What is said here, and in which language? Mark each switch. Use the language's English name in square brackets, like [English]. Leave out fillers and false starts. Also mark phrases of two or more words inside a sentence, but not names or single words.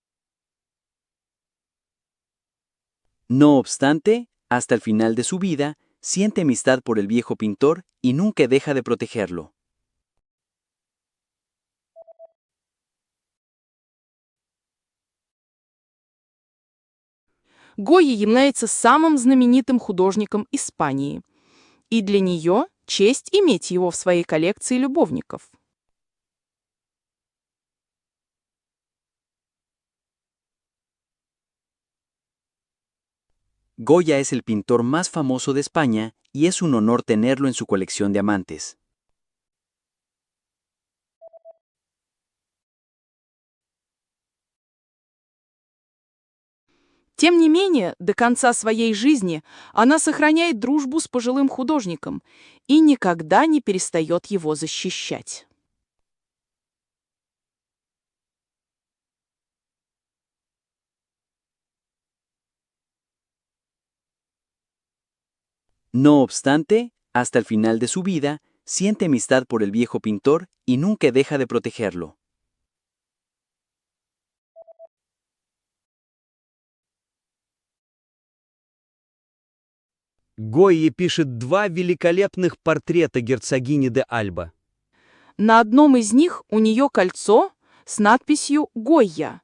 [Spanish] No obstante, hasta el final de su vida, siente amistad por el viejo pintor y nunca deja de protegerlo. [Russian] Гойя является самым знаменитым художником Испании, и для нее честь иметь его в своей коллекции любовников. [Spanish] Goya es el pintor más famoso de España y es un honor tenerlo en su colección de amantes. [Russian] Тем не менее, до конца своей жизни она сохраняет дружбу с пожилым художником и никогда не перестает его защищать. [Spanish] No obstante, hasta el final de su vida, siente amistad por el viejo pintor y nunca deja de protegerlo. [Russian] Гойя пишет два великолепных портрета герцогини де Альба. На одном из них у нее кольцо с надписью «Гойя».